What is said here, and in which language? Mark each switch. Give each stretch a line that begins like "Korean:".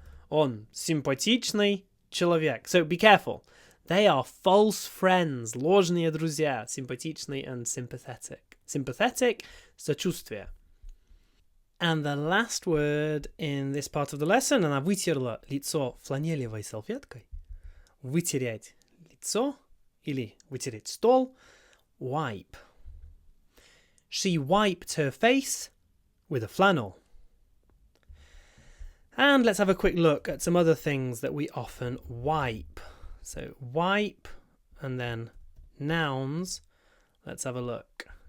Russian: Он симпатичный человек.
English: So be careful. They are false friends,
Russian: ложные друзья,
English: sympatичный and sympathetic. Sympathetic, сочувствие. And the last word in this part of the lesson,
Russian: она вытерла лицо фланелевой салфеткой. Вытереть лицо или вытереть стол, wipe.
English: She wiped her face with a flannel. And let's have a quick look at some other things that we often wipe. So wipe and then nouns. Let's have a look.